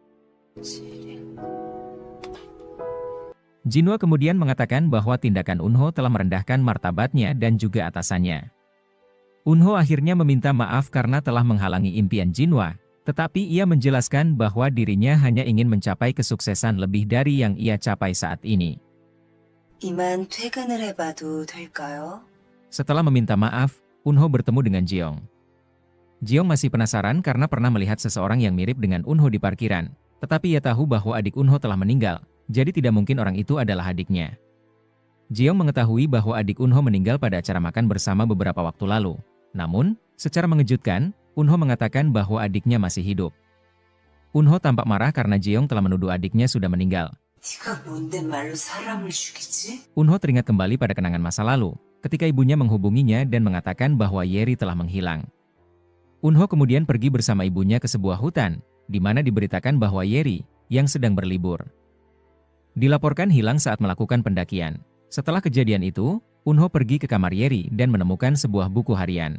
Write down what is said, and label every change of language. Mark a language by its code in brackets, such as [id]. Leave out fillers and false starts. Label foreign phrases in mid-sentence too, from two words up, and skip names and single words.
[id] Jinwa kemudian mengatakan bahwa tindakan Eunho telah merendahkan martabatnya dan juga atasannya. Eunho akhirnya meminta maaf karena telah menghalangi impian Jinwa, tetapi ia menjelaskan bahwa dirinya hanya ingin mencapai kesuksesan lebih dari yang ia capai saat ini. [ko] 이만 퇴근을 해봐도 될까요? [id] Setelah meminta maaf, Eunho bertemu dengan Jeong. Jeong masih penasaran karena pernah melihat seseorang yang mirip dengan Eunho di parkiran, tetapi ia tahu bahwa adik Eunho telah meninggal, jadi tidak mungkin orang itu adalah adiknya. Jeong mengetahui bahwa adik Eunho meninggal pada acara makan bersama beberapa waktu lalu. Namun, secara mengejutkan, Eunho mengatakan bahwa adiknya masih hidup. Eunho tampak marah karena Jeong telah menuduh adiknya sudah meninggal. [ko] 네가 뭔데 말로 사람을 죽이지? [id] Eunho teringat kembali pada kenangan masa lalu, ketika ibunya menghubunginya dan mengatakan bahwa Yeri telah menghilang. Eunho kemudian pergi bersama ibunya ke sebuah hutan, di mana diberitakan bahwa Yeri, yang sedang berlibur, dilaporkan hilang saat melakukan pendakian. Setelah kejadian itu, Eunho pergi ke kamar Yeri dan menemukan sebuah buku harian.